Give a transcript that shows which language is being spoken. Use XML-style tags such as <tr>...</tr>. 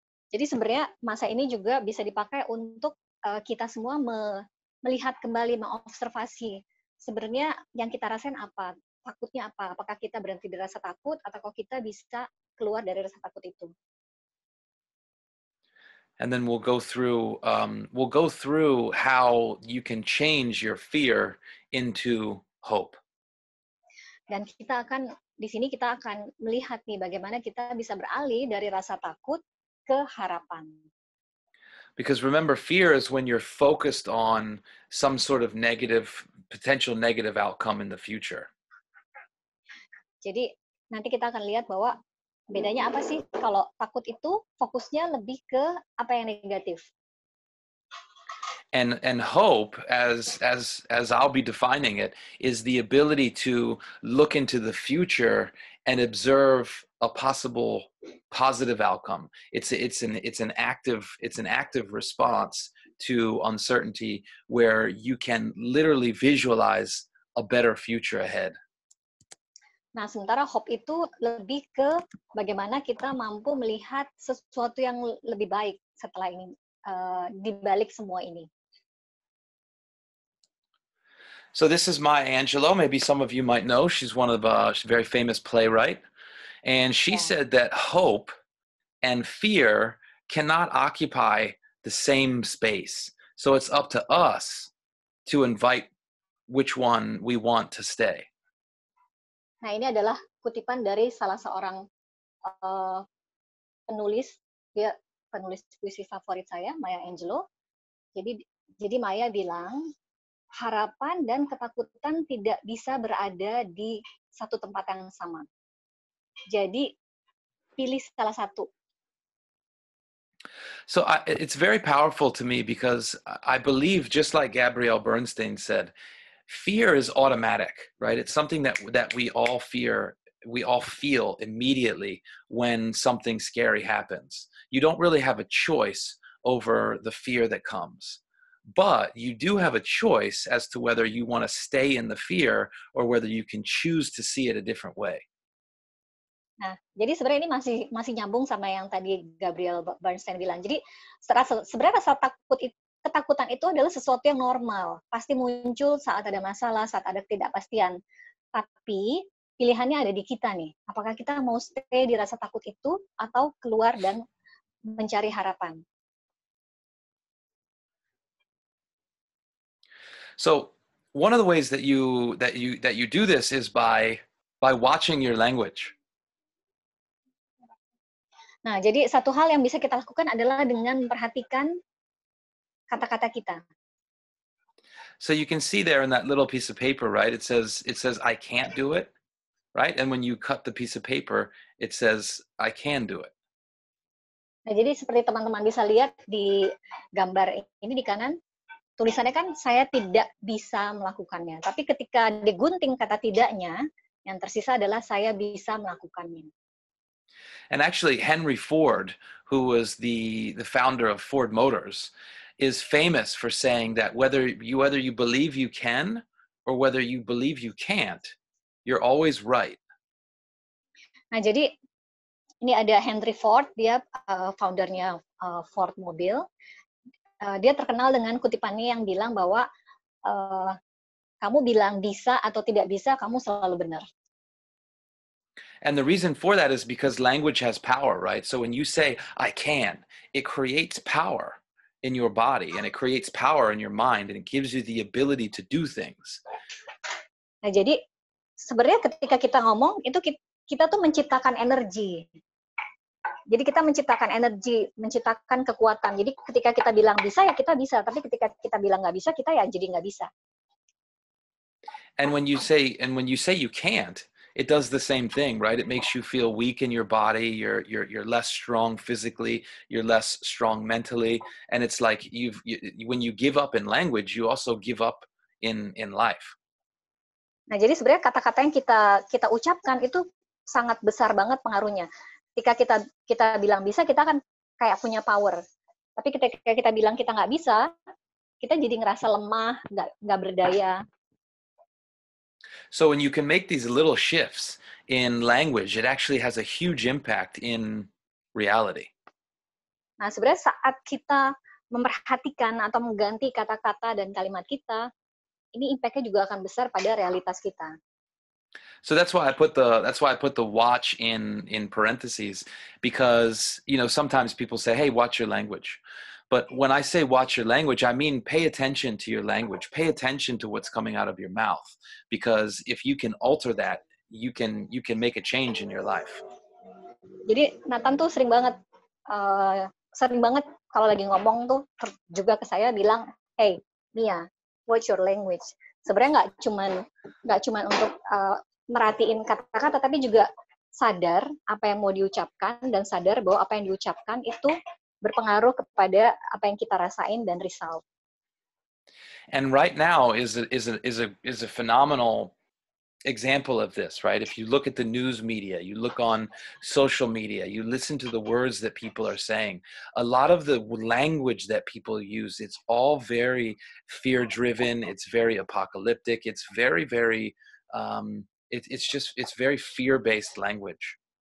<id>Jadi sebenarnya masa ini juga bisa dipakai untuk kita semua melihat kembali, mengobservasi sebenarnya yang kita rasain apa, takutnya apa, apakah kita berhenti di rasa takut atau kok kita bisa keluar dari rasa takut itu.</id> <en>And then we'll go through how you can change your fear into hope.</en> <id>Dan di sini kita akan melihat nih bagaimana kita bisa beralih dari rasa takut ke harapan.</id> <en>Because remember, fear is when you're focused on some sort of potential negative outcome in the future.</en> <id>Jadi nanti kita akan lihat bahwa bedanya apa sih kalau takut itu fokusnya lebih ke apa yang negatif.</id> <en>And hope, as I'll be defining it, is the ability to look into the future and observe a possible positive outcome. It's an active response to uncertainty where you can literally visualize a better future ahead.</en> <id>Nah, sementara hope itu lebih ke bagaimana kita mampu melihat sesuatu yang lebih baik setelah ini, di balik semua ini.</id> <en>So this is Maya Angelou. Maybe some of you might know. She's she's a very famous playwright. And she said that hope and fear cannot occupy the same space. So it's up to us to invite which one we want to stay.</en> <id>Nah, ini adalah kutipan dari salah seorang penulis puisi favorit saya, Maya Angelou. Jadi Maya bilang, harapan dan ketakutan tidak bisa berada di satu tempat yang sama. Jadi pilih salah satu.</id> <en>So it's very powerful to me because I believe, just like Gabrielle Bernstein said, fear is automatic, right? It's something that we all feel immediately when something scary happens. You don't really have a choice over the fear that comes, but you do have a choice as to whether you want to stay in the fear or whether you can choose to see it a different way.</en> <id>Nah, jadi sebenarnya ini masih nyambung sama yang tadi Gabriel Bernstein bilang. Jadi sebenarnya ketakutan itu adalah sesuatu yang normal. Pasti muncul saat ada masalah, saat ada ketidakpastian. Tapi pilihannya ada di kita nih. Apakah kita mau stay di rasa takut itu atau keluar dan mencari harapan?</id> <en>So one of the ways that you do this is by watching your language.</en> <id>Nah, jadi satu hal yang bisa kita lakukan adalah dengan memperhatikan kata-kata kita.</id> <en>So you can see there in that little piece of paper, right? It says I can't do it, right? And when you cut the piece of paper, it says I can do it.</en> <id>Nah, jadi seperti teman-teman bisa lihat di gambar ini di kanan, tulisannya kan saya tidak bisa melakukannya. Tapi ketika digunting kata tidaknya, yang tersisa adalah saya bisa melakukannya.</id> <en>And actually, Henry Ford, who was the founder of Ford Motors, is famous for saying that whether you believe you can or whether you believe you can't, you're always right.</en> <id>Nah, jadi ini ada Henry Ford, dia foundernya Ford Mobil. Dia terkenal dengan kutipannya yang bilang bahwa kamu bilang bisa atau tidak bisa, kamu selalu benar.</id> <en>And the reason for that is because language has power, right? So when you say, I can, it creates power in your body and it creates power in your mind and it gives you the ability to do things.</en> <id>Nah, jadi sebenarnya ketika kita ngomong, itu kita tuh menciptakan energi. Jadi kita menciptakan energi, menciptakan kekuatan. Jadi ketika kita bilang bisa, ya kita bisa. Tapi ketika kita bilang nggak bisa, kita ya jadi nggak bisa.</id> <en>And when you say you can't, it does the same thing, right? It makes you feel weak in your body. You're less strong physically. You're less strong mentally. And it's like when you give up in language, you also give up in life.</en> <id>Nah, jadi sebenarnya kata-kata yang kita ucapkan itu sangat besar banget pengaruhnya. Ketika kita bilang bisa, kita kan kayak punya power. Tapi ketika kita bilang kita nggak bisa, kita jadi ngerasa lemah, nggak berdaya.</id> <en>So when you can make these little shifts in language, it actually has a huge impact in reality.</en> <id>Nah, sebenarnya saat kita memperhatikan atau mengganti kata-kata dan kalimat kita, ini impact-nya juga akan besar pada realitas kita.</id> <en>So that's why I put the watch in parentheses, because sometimes people say, hey, watch your language. But when I say watch your language, I mean pay attention to your language. Pay attention to what's coming out of your mouth, because if you can alter that, you can make a change in your life.</en> <id>Jadi Nathan tuh sering banget kalau lagi ngomong tuh juga ke saya bilang,</id> <en>hey Mia, watch your language.</en> <id>Sebenarnya nggak cuman untuk merhatiin kata-kata, tapi juga sadar apa yang mau diucapkan dan sadar bahwa apa yang diucapkan itu berpengaruh kepada apa yang kita rasain dan result.</id> <en>And right now is a phenomenal example of this, right? If you look at the news media, you look on social media, you listen to the words that people are saying, a lot of the language that people use, it's all very fear-driven, it's very apocalyptic, it's very, very, it's very fear-based language.</en>